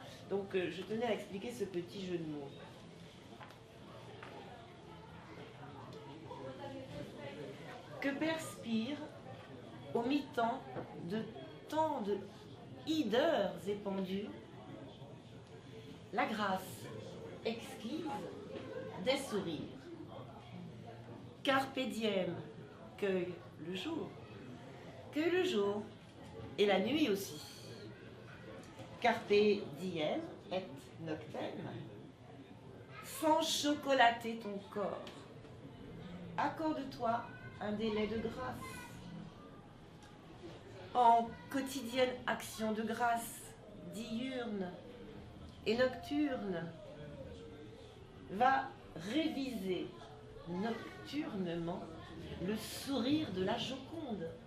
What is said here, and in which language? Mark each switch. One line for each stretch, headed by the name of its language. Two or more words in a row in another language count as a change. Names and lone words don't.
French: Donc je tenais à expliquer ce petit jeu de mots. Que perspire, au mi-temps de tant de hideurs épandues, la grâce exquise des sourires.
Latin: Carpe diem,
French: cueille le jour et la nuit aussi.
Latin: Carpe diem et noctem,
French: sans chocolater ton corps, accorde-toi un délai de grâce. En quotidienne action de grâce, diurne et nocturne, va réviser nocturnement le sourire de la Joconde.